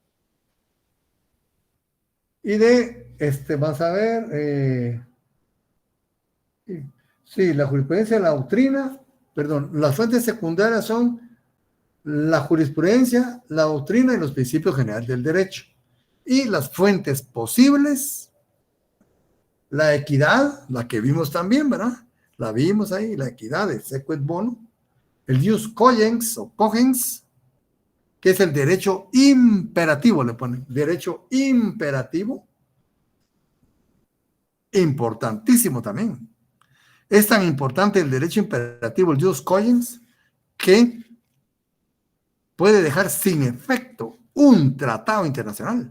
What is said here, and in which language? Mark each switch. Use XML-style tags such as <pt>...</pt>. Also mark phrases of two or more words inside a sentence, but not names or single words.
<es>Y vamos a ver, sí, la jurisprudencia, la doctrina, perdón, las fuentes secundarias son la jurisprudencia, la doctrina y los principios generales del derecho. Y las fuentes posibles, la equidad, la que vimos también, ¿verdad? La vimos ahí, la equidad, el</es> <la>equo et bono,</la> <es>el</es> <la>jus cogens</la> <es>o cogens, que es el derecho imperativo, le ponen, derecho imperativo, importantísimo también. Es tan importante el derecho imperativo, el</es> <la>jus cogens,</la> <es>que puede dejar sin efecto un tratado internacional.</es>